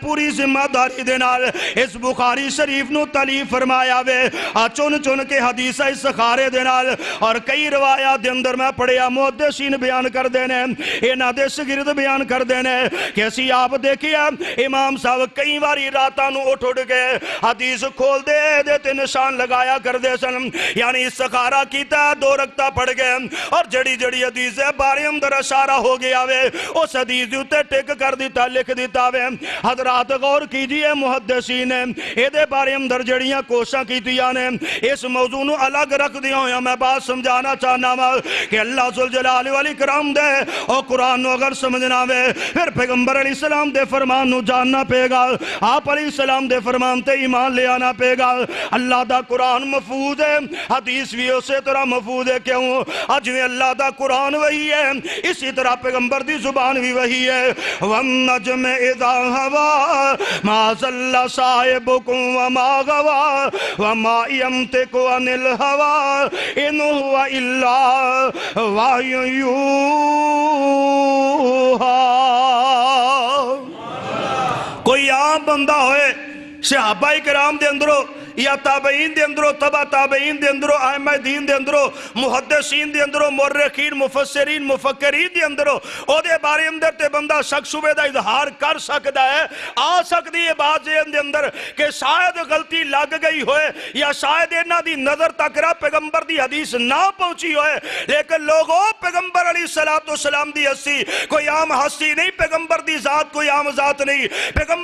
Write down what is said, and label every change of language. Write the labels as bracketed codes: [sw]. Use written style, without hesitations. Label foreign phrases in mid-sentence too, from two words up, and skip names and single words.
[pa] پوری ذمہ داری دے نال اس بخاری شریف نو تالیف فرمایا وے چن کے حدیثہ استخارے دینال اور کئی روایات دے اندر میں پڑھیا محدثین بیان کر دینے انہاں دے شاگرد بیان کر دینے کہ اسی آپ دیکھیا امام صاحب کئی باری راتاں نو اٹھ گئے حدیث کھول دے تے نشان لگایا کر دے سن یعنی استخارہ کیتا 2 رکعتاں پڑھ گئے اور جڑی حدیث ہے بارے اندر اشارہ ہو گیا وے اس حدیث تے ٹک کر دیتا لکھ دیتا وے [ur] حضرات غور کیجئے [pa] محدثین اے دے بارے اندر جڑیاں کوشاں کیتیاں نے اس موضوع نو الگ رکھ دیا ہویا میں بات سمجھانا چاہنا کہ اللہ ذوالجلال والاکرام دے اور قرآن نو اگر سمجھنا وے پھر پیغمبر علیہ السلام دے فرمان نو جاننا پے گا آپ علیہ السلام دے فرمان تے ایمان لے آنا پے گا اللہ دا قرآن محفوظ ہے حدیث بھی اسی طرح محفوظ ہے کیوں آج میں اللہ دا قرآن وہی ہے اسی طرح پیغمبر دی زبان بھی وہی ہے [ar] وَالنَّجْمِ إِذَا هَوَى مَا ضَلَّ صَاحِبُكُمْ وَمَا غَوَى وَمَا يَنطِقُ عَنِ الْهَوَى إِنْ هُوَ إِلَّا وَحْيٌ [pa] يُوحَى کوئی عام بندہ ہوئے صحابہ کرام دے اندروں یا تابعین دے اندروں تبع تابعین دے اندروں ائمہ دین دے اندروں محدثین دے اندروں مورخین مفسرین مفکرین دے اندروں او دے بارے اندر تے بندہ شک شبہ دا اظہار کر سکتا ہے آ سکتی ہے بات ذہن دے اندر کہ شاید غلطی لگ گئی ہوئے یا شاید انہاں دی نظر تک رہا پیغمبر دی حدیث نہ پہنچی ہوئے لیکن لوگوں پیغمبر علیہ السلام دی ہستی کوئی عام ہستی نہیں پیغمبر دی ذات کوئی عام ذات نہیں پیغمبر